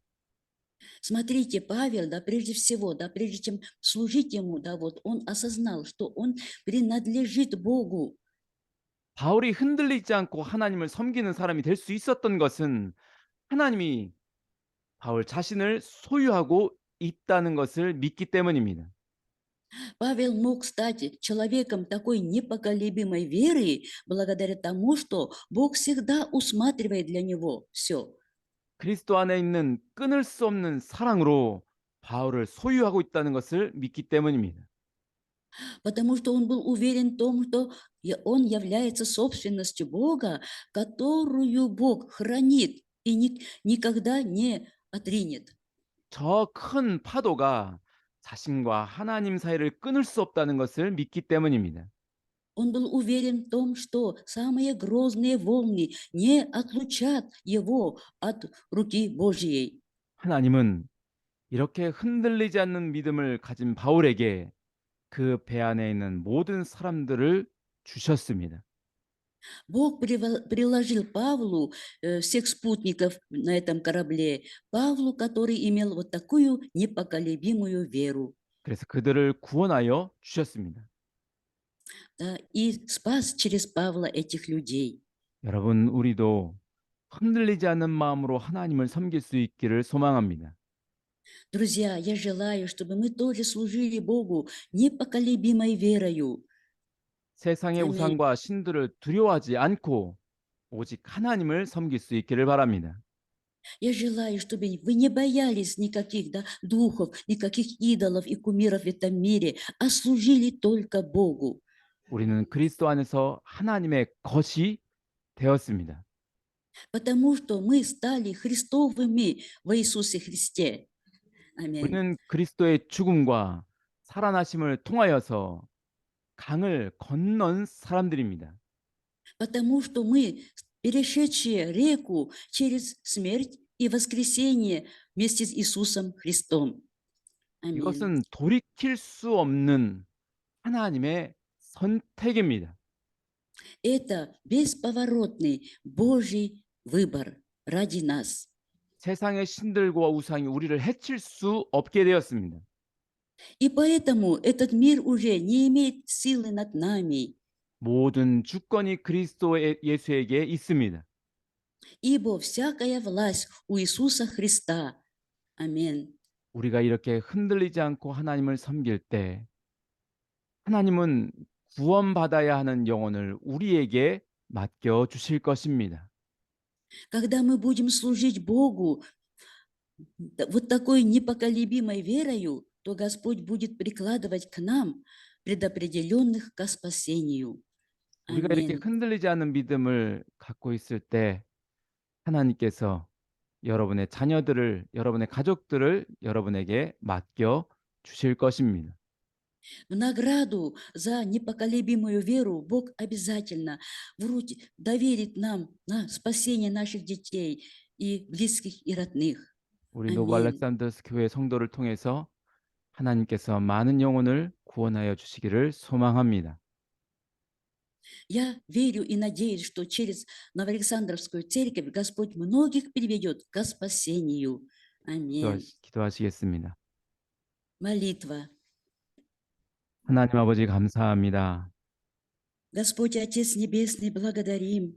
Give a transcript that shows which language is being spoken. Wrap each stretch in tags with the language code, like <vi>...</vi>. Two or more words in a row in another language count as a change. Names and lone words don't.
<ru>Смотрите, Павел, да, прежде всего, да, прежде чем служить ему, да, вот он осознал, что он принадлежит Богу.</ru> <ko>바울이 흔들리지 않고 하나님을 섬기는 사람이 될 수 있었던 것은 하나님이 바울 자신을 소유하고 있다는 것을 믿기 때문입니다.</ko> <ru>Павел мог стать человеком такой непоколебимой веры благодаря тому, что Бог всегда усматривает для него все.</ru> <ko>그리스도 안에 있는 끊을 수 없는 사랑으로 바울을 소유하고 있다는 것을 믿기 때문입니다.</ko> <ru>Потому что он был уверен в том, что он является собственностью Бога, которую Бог хранит и никогда не отринет.</ru> <ko>저 큰 파도가 자신과 하나님 사이를 끊을 수 없다는 것을 믿기 때문입니다.</ko> <ru>Он был уверен в том, что самые грозные волны не отлучат его от руки Божьей.</ru> <ko>하나님은 이렇게 흔들리지 않는 믿음을 가진 바울에게 그 배 안에 있는 모든 사람들을 주셨습니다.</ko> <ru>Бог приложил Павлу всех спутников на этом корабле, Павлу, который имел вот такую непоколебимую веру,</ru> <ko>그래서 그들을 구원하여 주셨습니다.</ko> <ru>да, и спас через Павла этих людей.</ru> <ko>여러분, 우리도 흔들리지 않는 마음으로 하나님을 섬길 수 있기를 소망합니다.</ko> <ru>Друзья, я желаю, чтобы мы тоже служили Богу непоколебимой верою.</ru> <ko>세상의</ko> <ru>Аминь.</ru> <ko>우상과 신들을 두려워하지 않고 오직 하나님을 섬길 수 있기를 바랍니다.</ko> <ru>Я желаю, чтобы вы не боялись никаких, да, духов, никаких идолов и кумиров в этом мире, а служили только Богу,</ru> <ko>우리는 그리스도 안에서 하나님의 것이 되었습니다.</ko> <ru>потому что мы стали Христовыми во Иисусе Христе. Аминь.</ru> <ko>우리는 그리스도의 죽음과 살아나심을 통하여서 강을 건넌 사람들입니다.</ko> <ru>Потому что мы, перешедшие реку через смерть и воскресение вместе с Иисусом Христом. Аминь.</ru> <ko>이것은 돌이킬 수 없는 하나님의 선택입니다.</ko> <ru>Это бесповоротный Божий выбор ради нас.</ru> <ko>세상의 신들과 우상이 우리를 해칠 수 없게 되었습니다.</ko> <ru>И поэтому этот мир уже не имеет силы над нами,</ru> <ko>모든 주권이 그리스도 예수에게 있습니다.</ko> <ru>ибо всякая власть у Иисуса Христа. Аминь.</ru> <ko>우리가 이렇게 흔들리지 않고 하나님을 섬길 때 하나님은 구원받아야 하는 영혼을 우리에게 맡겨 주실 것입니다.</ko> <ru>Когда мы будем служить Богу вот такой непоколебимой верою, то Господь будет прикладывать к нам предопределенных ко спасению.</ru> <ko>우리가 이렇게</ko> <ru>Аминь.</ru> <ko>흔들리지 않는 믿음을 갖고 있을 때 하나님께서 여러분의 자녀들을, 여러분의 가족들을 여러분에게 맡겨 주실 것입니다.</ko> <ru>В награду за непоколебимую веру Бог обязательно доверит нам на спасение наших детей и близких и родных.</ru> <ko>우리 노브</ko> <ru>Аминь.</ru> <ko>알렉산더스 교회 성도를 통해서 하나님께서 많은 영혼을 구원하여 주시기를 소망합니다.</ko> <ru>Я верю и надеюсь, что через Новоалександровскую церковь Господь многих приведет к спасению. Аминь.</ru> <ko>기도하시겠습니다.</ko> <ru>Молитва.</ru> <ko>하나님 아버지 감사합니다.</ko> <ru>Господь Отец Небесный, благодарим.</ru>